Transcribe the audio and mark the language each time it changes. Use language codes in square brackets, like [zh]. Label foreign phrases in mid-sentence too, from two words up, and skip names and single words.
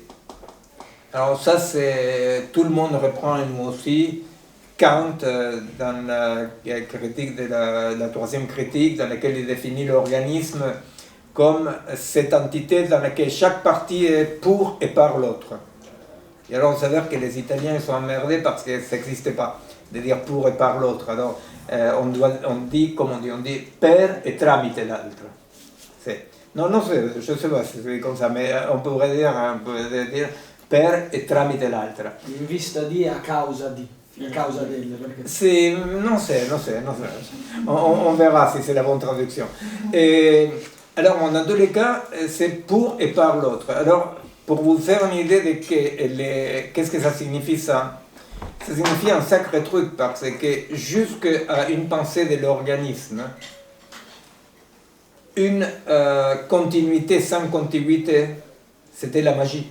[fr] Alors ça, c'est tout le monde reprend, et nous aussi, Kant dans la critique de la troisième critique, dans laquelle il définit l'organisme comme cette entité dans laquelle chaque partie est pour et par l'autre. Et alors on s'avère que les Italiens sont emmerdés parce que ça n'existait pas, de dire pour et par l'autre. Alors on dit, comme on dit per et [it] tramite l'altro. [fr] Non, je ne sais pas si c'est comme ça, mais on pourrait dire [it] per e tramite l'altra. In vista di a causa di. A causa del. Perché... non sais. [fr] On verra si c'est la bonne traduction. Et, alors, dans tous les cas, c'est pour et par l'autre. Alors, pour vous faire une idée de qu'est-ce que ça signifie ça. Ça signifie un sacré truc, parce que jusqu'à une pensée de l'organisme, une continuité sans continuité, c'était la magie.